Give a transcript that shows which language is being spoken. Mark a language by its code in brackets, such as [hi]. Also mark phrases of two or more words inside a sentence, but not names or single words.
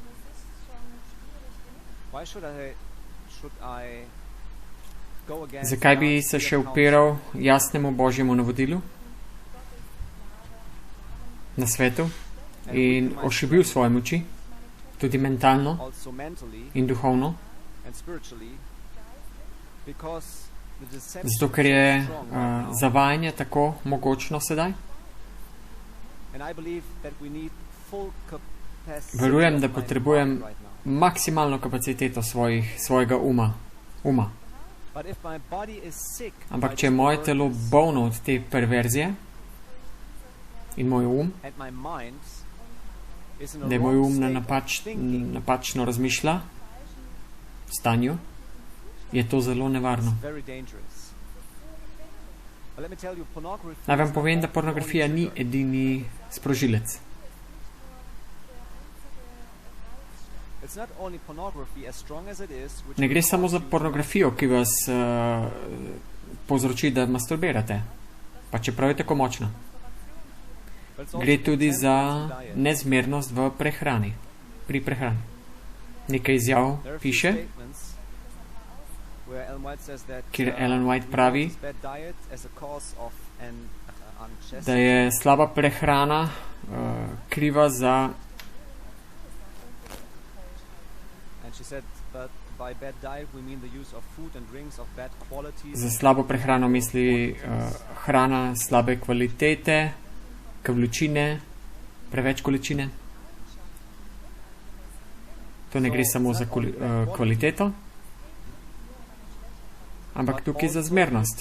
[sl] Zakaj bi se še upiral jasnemu Božjemu navodilu? Na svetu? in ošibil svoje moči, tudi mentalno [en] also mentally [sl] in duhovno, [en] and spiritually, because the deception [sl] zato ker je [en] is so strong right now. [sl] zavajanje tako mogočno sedaj. [en] And I believe that we need full capacity [sl] Verujem, [en] of [sl] da [en] my [sl] potrebujem [en] mind right now. [sl] maksimalno kapaciteto svojega uma. [en] But if my body is sick [sl] Ampak [en] by [sl] če je [en] this [sl] moje telo [en] perverse [sl] bolno od te perverzije in moj um, [en] and my mind is in a [sl] da je moj [en] wrong [sl] um [en] state of thinking, [sl] napačno razmišlja stanju, je to zelo nevarno. [en] it's very dangerous. But let me tell you, pornography [sl] Naj vam [en] is [sl] povem, [en] not [sl] da pornografija [en] the only [sl] ni [en] trigger. [sl] edini sprožilec. [en] It's not only pornography, as strong as it is, which [sl] Ne [en] will [sl] gre samo [en] cause [sl] za [en] you to [sl] pornografijo, ki vas povzroči, da masturbirate, pa čeprav je tako močna. [en] but it's also [sl] Gre tudi [en] the [sl] za [en] tendency diet. [sl] nezmernost v prehrani, pri prehrani. Nekaj izjav [en] There are a few [sl] piše, [en] statements where Ellen White says that, [sl] kjer Ellen White [en] we [sl] pravi, [en] notice bad diet as a cause of an unchastity. [sl] da je slaba prehrana kriva za, [en] And she said, but by bad diet we mean the use of food and drinks of bad quality. [sl] za slabo prehrano misli hrana slabe kvalitete, količine, preveč količine. To ne gre samo za kvaliteto, ampak tukaj za zmernost.